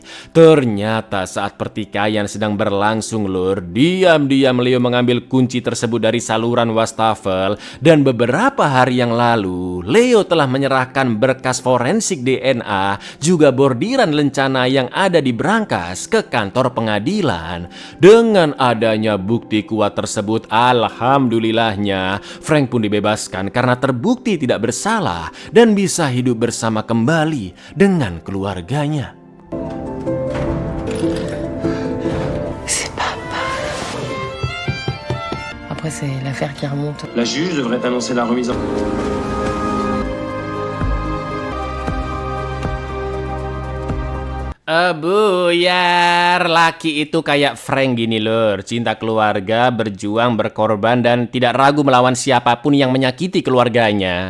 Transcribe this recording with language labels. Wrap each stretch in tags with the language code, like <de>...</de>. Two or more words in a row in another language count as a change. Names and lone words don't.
<id>Ternyata saat pertikaian sedang berlangsung lur, diam-diam Leo mengambil kunci tersebut dari saluran wastafel dan beberapa hari yang lalu Leo telah menyerahkan berkas forensik DNA juga bordiran lencana yang ada di berangkas ke kantor pengadilan. Dengan adanya bukti kuat tersebut, alhamdulillahnya Frank pun dibebaskan karena terbukti tidak bersalah dan bisa hidup bersama kembali dengan keluarganya.</id> <fr>C'est papa. Après, c'est l'affaire qui remonte. La juge devrait annoncer la remise en...</fr> <id>Buyar, laki itu kayak Frank gini lur, cinta keluarga, berjuang, berkorban, dan tidak ragu melawan siapapun yang menyakiti keluarganya.</id>